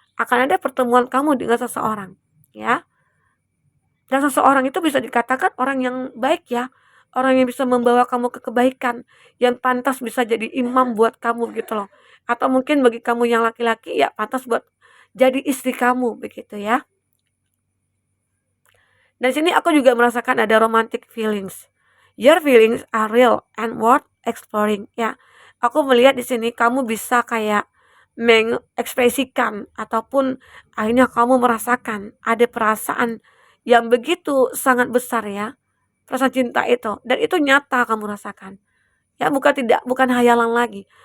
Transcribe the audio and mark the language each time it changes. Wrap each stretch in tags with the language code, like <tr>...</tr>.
<id>Akan ada pertemuan kamu dengan seseorang, ya. Dan seseorang itu bisa dikatakan orang yang baik ya. Orang yang bisa membawa kamu ke kebaikan, yang pantas bisa jadi imam buat kamu gitu loh. Atau mungkin bagi kamu yang laki-laki ya pantas buat jadi istri kamu begitu ya. Dan sini aku juga merasakan ada romantic feelings.</id> <en>Your feelings are real and worth exploring ya.</en> <id>Aku melihat di sini kamu bisa kayak mengekspresikan ataupun akhirnya kamu merasakan ada perasaan yang begitu sangat besar ya. Rasa cinta itu, dan itu nyata kamu rasakan. Ya bukan hayalan lagi.</id>